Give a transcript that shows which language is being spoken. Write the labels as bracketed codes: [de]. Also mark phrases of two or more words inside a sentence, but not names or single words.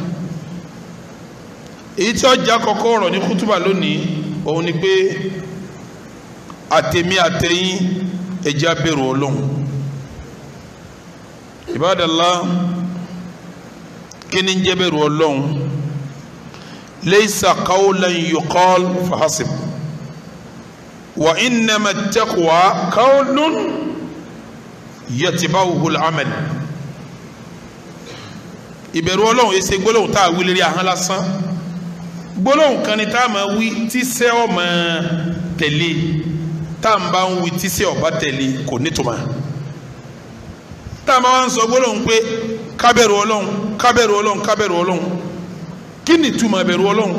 [yo] èyí tí ọjà kọ́kọ́ ọ̀rọ̀ ní kútùbà lónìí òun ni pé àtẹ̀mí àtẹ̀yìn ẹ̀jẹ̀ abẹ̀rù Ọlọ́run. Ibadallah kí ni ń jẹ́ bẹ̀rù Ọlọ́run? [ar] ليس قولا يقال فحسب وإنما التقوى قول يتبعه العمل. [yo] ìbẹ̀rù Ọlọ́run èsè gbólóhùn tá a wí lérí ahọ́n lásán. gbólóhùn kan ni tá a máa wí tíṣẹ́ ó máa tẹ̀lé tá a bá ń wí tíṣẹ́ ó bá tẹ̀lé kò nítumọ̀. tá a máa ń sọ gbólóhùn pé kábẹ̀rù Ọlọ́run kábẹ̀rù Ọlọ́run kábẹ̀rù Ọlọ́run kí ni ìtumọ̀ bẹ̀rù Ọlọ́run?